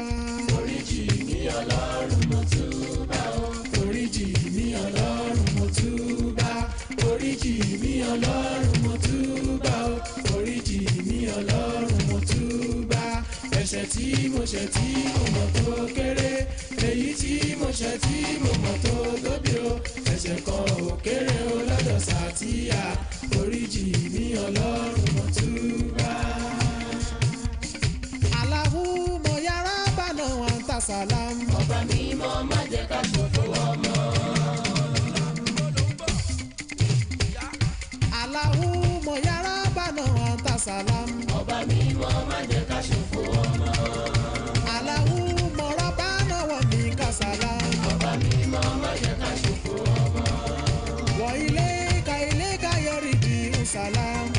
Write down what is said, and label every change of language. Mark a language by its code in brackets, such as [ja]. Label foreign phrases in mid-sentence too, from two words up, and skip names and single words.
[yo] Foríjì mi Ọlọ́run mo túbà o foríjì mi Ọlọ́run mo túbà foríjì mi Ọlọ́run mo túbà o foríjì mi Ọlọ́run mo túbà ẹ̀ṣẹ̀ tí mo ṣẹ̀ tí mo mọ̀ tó kéré èyí tí mo ṣẹ̀ tí mo mọ̀ tó tóbi o ẹ̀ṣẹ̀ kan ò kéré o lọ́dọ̀ Sàtíyà foríjì mi Ọlọ́run mo túbà. [ar] اللهم يا ربنا وأنت السلام. [yo] Ọba mímọ́ má jẹ́ ká ṣòfò ọmọ. [ar] اللهم يا ربنا وأنت السلام. [yo] Ọba mímọ́ má jẹ́ ká ṣòfò ọmọ. [ar] اللهم ربنا ومنك السلام. [yo] Ọba mímọ́ má jẹ́ ká ṣòfò ọmọ. [ar] وإليك يرجع السلام.